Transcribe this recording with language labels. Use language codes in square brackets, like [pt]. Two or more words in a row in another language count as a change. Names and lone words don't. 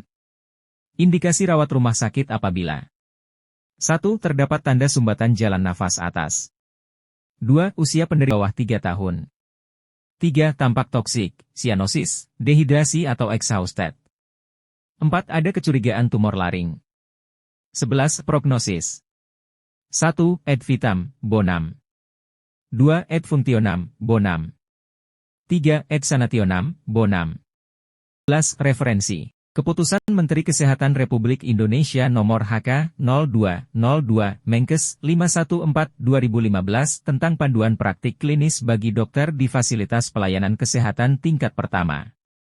[id] Indikasi rawat rumah sakit apabila 1. Terdapat tanda sumbatan jalan nafas atas. 2. Usia penderita bawah 3 tahun. 3. Tampak toksik, sianosis, dehidrasi atau exhausted. 4. Ada kecurigaan tumor laring. 11. [la] Prognosis. 1. Ad vitam bonum. 2. Ad functionam bonum. 3. Ad sanationem bonum. 11. [id] Referensi. Keputusan Menteri Kesehatan Republik Indonesia Nomor HK 0202 Menkes 514/2015 tentang panduan praktik klinis bagi dokter di fasilitas pelayanan kesehatan tingkat pertama.